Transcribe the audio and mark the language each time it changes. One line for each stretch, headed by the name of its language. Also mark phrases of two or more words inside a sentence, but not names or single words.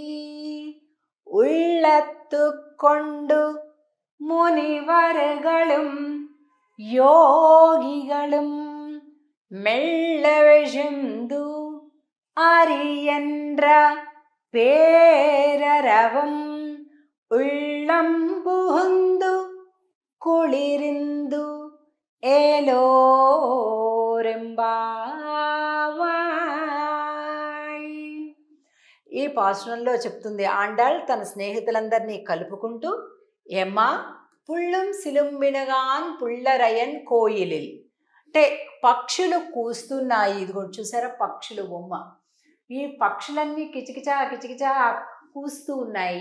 Tamil: உள்ளத்து கொண்டு முனிவர்களும் யோகிகளும் மெல்ல விழுந்து அறியென்ற பேரரவம் உள்ளம் புகுந்து குளிரிந்து ఏలోరెంబావాయ్.
Telugu: ఈ పాసురంలో చెప్తుంది ఆండాళ్ తన స్నేహితులందరినీ కలుపుకుంటూ,
Tamil: எம்மா புள்ளம் சிலம்பினகான் புள்ளரையன் கோயிலில்
Telugu: అంటే పక్షులు కూస్తున్నాయి. ఇదిగో చూసారా పక్షులు బొమ్మ. ఈ పక్షులన్నీ కిచకిచా కిచకిచా కూస్తూ ఉన్నాయి.